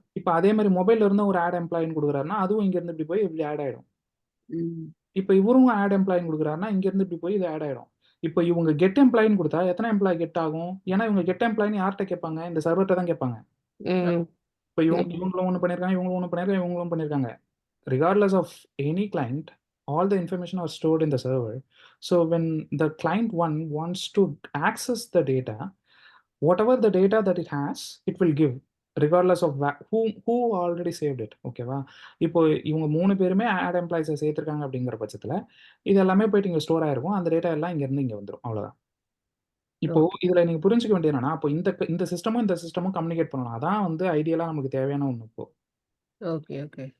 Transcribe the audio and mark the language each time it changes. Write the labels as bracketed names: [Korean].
[Tamil] இப்ப அதே மாரி மொபைல்ல இருந்தும் ஒரு ஆட் எம்ப்ளாயின்னு குடுக்குறாருன்னா, அதுவும் இங்க இருந்து இப்படி போய் இப்படி ஆட் ஆயிடும். ம். இப்ப இவரும் ஆட் எம்ப்ளாயின்னு குடுக்குறாருன்னா, இங்க இருந்து இப்படி போய் இது ஆட் ஆயிடும். இப்ப இவங்க கெட் எம்ப்ளாயின்னு குடுத்தா எத்தன எம்ப்ளாயி கெட் ஆகும்? ஏன்னா இவங்க கெட் எம்ப்ளாயின்னு யார்ட்ட கேட்பாங்க? இந்த சர்வர்ட்ட தான் கேட்பாங்க. ம். இப்ப ம். இவங்களும் ஒண்ணு பண்ணியிருக்காங்க, இவங்களும் ஒண்ணு பண்ணியிருக்காங்க, இவங்களும் பண்ணியிருக்காங்க. [English] Regardless of any client, all the information are stored in the server. So when the client one wants to access the data, whatever the data that it has, it will give regardless of who already saved it. [Tamil] ஓகேவா? இப்போ இவங்க 3 பேருமே add எம்ப்ளாயிஸ சேர்த்திருக்காங்க அப்படிங்கிற பட்சத்துல, இது எல்லாமே போயிட்டு இங்க ஸ்டோர் ஆயிருக்கும். அந்த டேட்டா எல்லாம் இங்க இருந்து இங்க வந்துரும். அவ்வளவுதான். இப்போ ஓகே. இதுல நீங்க புரிஞ்சுக்க வேண்டியது என்னன்னா, அப்போ இந்த சிஸ்டமும் கம்யூனிகேட் பண்ணணும். அதான் வந்து ஐடியலா நமக்கு தேவையான ஒண்ணு இப்போ. Okay, okay.